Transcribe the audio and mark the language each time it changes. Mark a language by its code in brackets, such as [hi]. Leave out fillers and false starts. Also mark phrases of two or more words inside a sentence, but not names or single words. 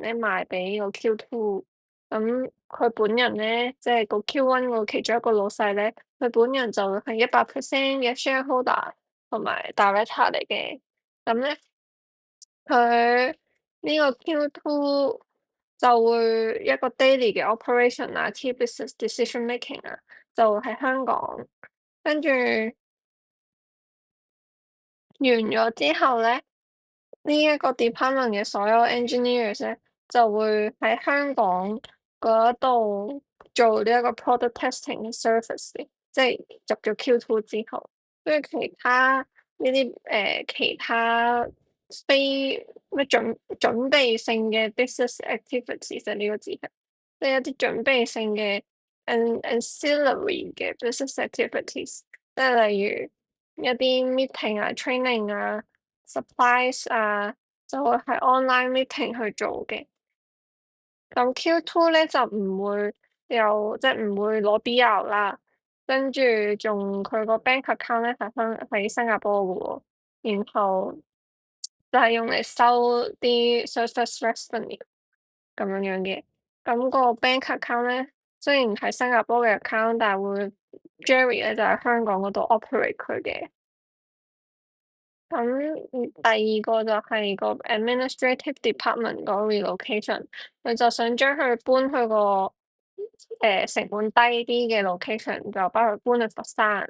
[yue] 咧賣俾個 Q2，咁佢本人咧，即係個 Q1 個其中一個老細咧，佢本人就係100% 嘅 shareholder 同埋 director 嚟嘅，咁咧佢呢個 Q2 就會一個 daily 嘅 operation 啊 ， [en] key business decision making [yue] 啊，就喺香港，跟住完咗之後咧。呢一個 department 嘅所有 engineers 咧，就會喺香港嗰度做呢一個 product testing 嘅 service 嘅，即係入咗 Q2 之後，跟住其他呢啲其他非咩準備性嘅 [en] business activities [yue] 就呢個字係，即係一啲準備性嘅 ancillary 嘅 [en] business activities， [yue] 即係例如一啲 meeting 啊、training 啊。supplies 啊，就會喺 [en] online meeting [yue] 去做嘅。咁 Q2 咧就唔會有，即係唔會攞 BR 啦，跟住仲佢個 [en] bank account [yue] 咧喺新加坡嘅喎，然後就係用嚟收啲 [en] surface revenue [yue] 咁樣樣嘅。咁個 [en] bank account [yue] 咧雖然係新加坡嘅 account，但係會 Jerry 咧就喺香港嗰度 operate 佢嘅。咁第二個就係個 [en] administrative department [yue] 個 relocation，佢就想將佢搬去個成本低啲嘅 location，就把佢搬去佛山。